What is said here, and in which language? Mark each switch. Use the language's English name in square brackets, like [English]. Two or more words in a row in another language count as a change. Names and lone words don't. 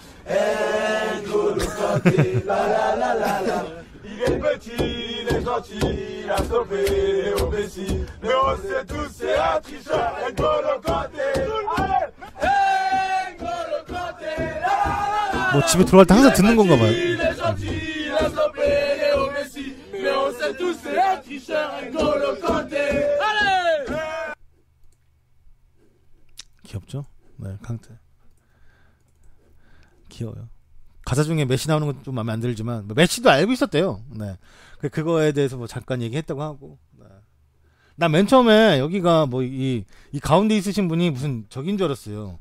[French] N'Golo Kanté, balalalala. Il est petit, il est gentil, il a sauvé Léo Messi. Mais on sait tous c'est un tricheur, N'Golo Kanté. N'Golo Kanté, la la la. [Korean] 뭐 집에 들어갈 때 항상 듣는 건가 봐요. [French] Il est gentil, il a sauvé Léo Messi. Mais on sait tous c'est un tricheur, N'Golo Kanté. Allez! [Korean] 귀엽죠? 네, 캉테. 귀여워요. 가사 중에 메시 나오는 건 좀 마음에 안 들지만 메시도 알고 있었대요. 네. 그거에 대해서 뭐 잠깐 얘기했다고 하고. 네. 나 맨 처음에 여기가 뭐 이 가운데 있으신 분이 무슨 적인 줄 알았어요.